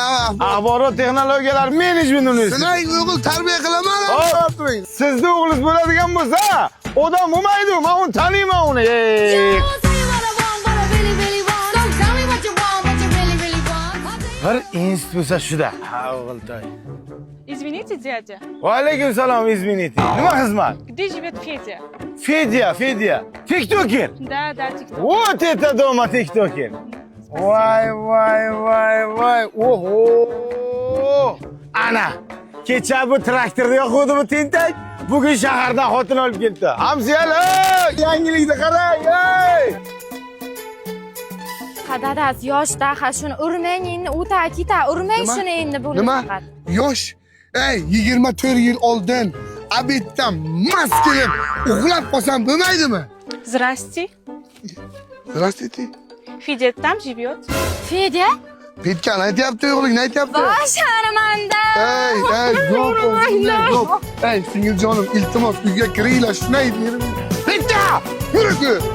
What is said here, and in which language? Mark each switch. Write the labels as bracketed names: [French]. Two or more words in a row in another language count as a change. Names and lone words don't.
[Uzbek] Axborot texnologiyalar menejmenti universiteti. Shunday o'g'il tarbiya qilaman. Sizni o'g'lingiz bo'ladigan bo'lsa, odam bo'lmaydi. Men uni taniyman uni. Bir institut bo'lsa shuda. Ha, o'g'iltoy. [Russian] Извините, дядя. [Uzbek] Va alaykum salom, izminiti. Nima xizmat? [Russian] Где живет Федя? [Uzbek] Fedya. TikToker. [Russian] Да, TikTok. Вот это дома TikToker. Voy. [Uzbek] Oho. Ana. Kecha bu traktorda yoquvdi bu tentak. Bugun shahardan xotin olib keldi. Hamziyalar, yangilikni qarang. Dadasi yoshda, shuni urmang endi, o'ta keta, urmang shuni endi bo'ldi Nima? faqat. Yosh. 24 yil oldin abetdan mast kelib uxlab qolsam bo'lmaydimi? [Russian] Здрасте. Здравствуйте. Федя там живет? [Uzbek] Fedya? Petkan aytyapti o'g'ling, ne aytyapti? Voy sharmanda. Yo'q. Singiljonim, iltimos uyga kiringlar, shunday derim. Petya! Yurku!